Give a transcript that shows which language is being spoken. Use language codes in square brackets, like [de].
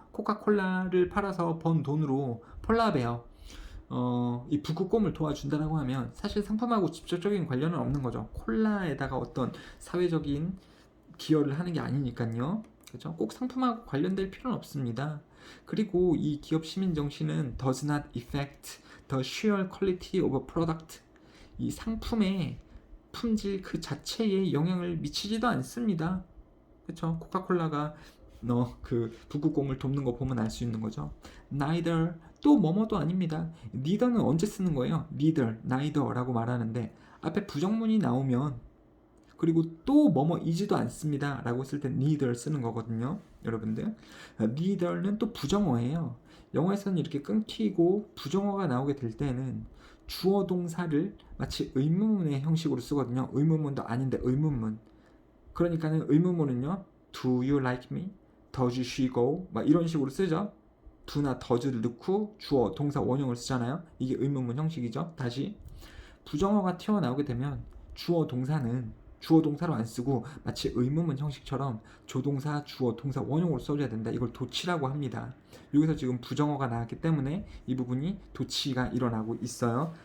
[ko] 코카콜라를 팔아서 번 돈으로 폴라베어, 이 북극곰을 도와준다라고 하면 사실 상품하고 직접적인 관련은 없는 거죠. 콜라에다가 어떤 사회적인 기여를 하는 게 아니니까요. 그죠? 꼭 상품하고 관련될 필요는 없습니다. 그리고 이 기업 시민 정신은 [en] does not affect the sheer quality of a product. [ko] 이 상품의 품질 그 자체에 영향을 미치지도 않습니다. 그렇죠? 코카콜라가 그 북극곰을 돕는 거 보면 알 수 있는 거죠. neither 또 뭐뭐도 아닙니다. neither는 언제 쓰는 거예요? neither라고 말하는데 앞에 부정문이 나오면 그리고 또 뭐뭐이지도 않습니다 라고 쓸 때 neither 쓰는 거거든요. 여러분들 neither는 또 부정어예요. 영어에서는 이렇게 끊기고 부정어가 나오게 될 때는 주어 동사를 마치 의문문의 형식으로 쓰거든요. 의문문도 아닌데 의문문. 그러니까는 의문문은요, [en] do you like me? does she go? [ko] 막 이런 식으로 쓰죠. do나 does를 넣고 주어 동사 원형을 쓰잖아요. 이게 의문문 형식이죠. 다시 부정어가 튀어나오게 되면 주어 동사는 주어 동사로 안 쓰고 마치 의문문 형식처럼 조동사, 주어, 동사 원형으로 써줘야 된다. 이걸 도치라고 합니다. 여기서 지금 부정어가 나왔기 때문에 이 부분이 도치가 일어나고 있어요.